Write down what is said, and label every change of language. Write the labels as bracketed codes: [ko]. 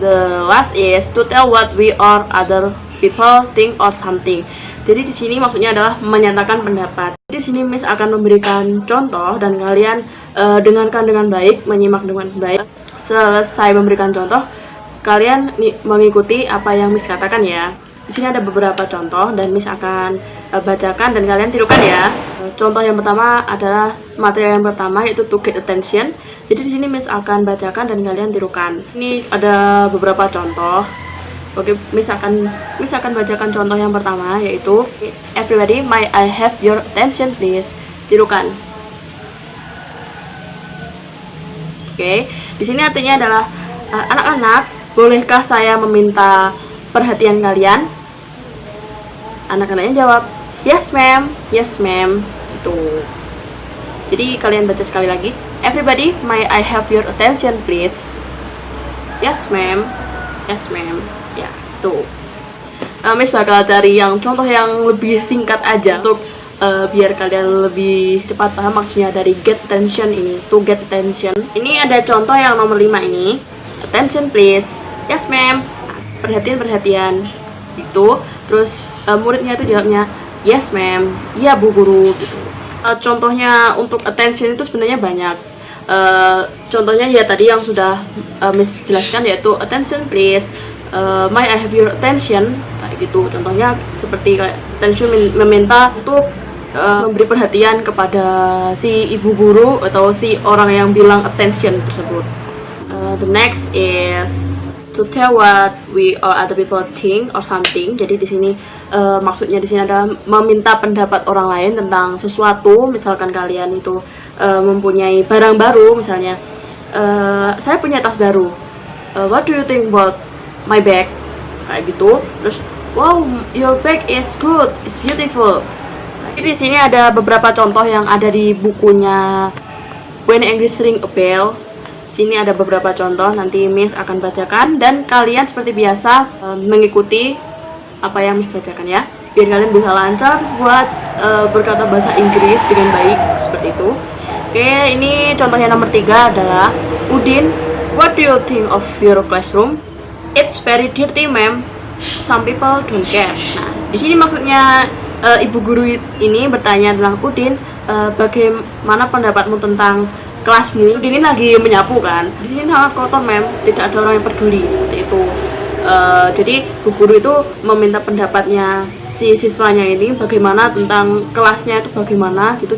[en] The last is to tell what we or other people think or something. [id] Jadi di sini maksudnya adalah menyatakan pendapat. Di sini Miss akan memberikan contoh dan kalian dengarkan dengan baik, menyimak dengan baik. Selesai memberikan contoh, kalian mengikuti apa yang Miss katakan ya. Di sini ada beberapa contoh dan Miss akan bacakan dan kalian tirukan ya. Contoh yang pertama adalah materi yang pertama, yaitu to get attention. Jadi di sini Miss akan bacakan dan kalian tirukan. Ini ada beberapa contoh. Oke, Miss akan bacakan contoh yang pertama, yaitu [en] everybody, may I have your attention please. [id] Tirukan. Oke, di sini artinya adalah anak-anak, bolehkah saya meminta perhatian kalian? Anak-anaknya jawab, [en] yes ma'am, yes ma'am. [id] Itu. Jadi kalian baca sekali lagi. [en] Everybody, may I have your attention please? Yes ma'am, yes ma'am. [id] Ya, tuh. Miss bakal cari yang contoh yang lebih singkat aja untuk biar kalian lebih cepat paham maksudnya dari get attention ini. [en] To get attention. [id] Ini ada contoh yang nomor 5 ini. [en] Attention please. Yes ma'am. [id] Perhatian itu. Terus muridnya itu jawabnya [en] yes ma'am, [id] iya bu guru gitu. Contohnya untuk attention itu sebenarnya banyak. Contohnya ya tadi yang sudah Miss jelaskan, yaitu [en] attention please, may I have your attention, [id] kayak gitu. Contohnya seperti kayak attention meminta untuk memberi perhatian kepada si ibu guru atau si orang yang bilang attention tersebut. [en] The next is to tell what we or other people think or something. [id] Jadi di sini maksudnya di sini adalah meminta pendapat orang lain tentang sesuatu. Misalkan kalian itu mempunyai barang baru, misalnya saya punya tas baru. [en] What do you think about my bag? [id] Kayak gitu. Terus, [en] wow, your bag is good, it's beautiful. [id] Jadi di sini ada beberapa contoh yang ada di bukunya When English Ring a Bell. Sini ada beberapa contoh, nanti Miss akan bacakan dan kalian seperti biasa mengikuti apa yang Miss bacakan ya, biar kalian bisa lancar buat berkata bahasa Inggris dengan baik, seperti itu. Oke, ini contohnya nomor 3 adalah [en] Udin, what do you think of your classroom? It's very dirty ma'am, some people don't care. [id] Nah, di sini maksudnya ibu guru ini bertanya tentang Udin, bagaimana pendapatmu tentang kelasmu? Ini lagi menyapu kan, di sini sangat kotor ma'am, tidak ada orang yang peduli, seperti itu. Jadi bu guru itu meminta pendapatnya si siswanya ini bagaimana tentang kelasnya itu bagaimana gitu.